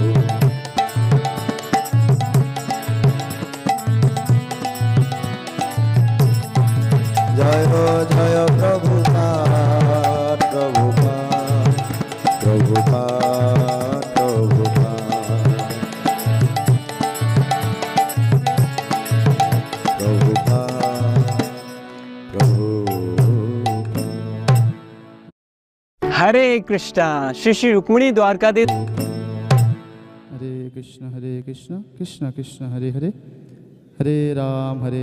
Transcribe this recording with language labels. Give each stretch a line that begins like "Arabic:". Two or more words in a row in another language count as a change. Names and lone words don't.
Bangla: জয় হো জয় প্রভুপাদ, প্রভুপাদ, প্রভুপাদ, প্রভুপাদ, প্রভুপাদ।
Hindi: हरे कृष्णा। श्री श्री रुक्मिणी द्वारकाधीश। हरे कृष्ण कृष्ण कृष्ण हरे हरे, हरे राम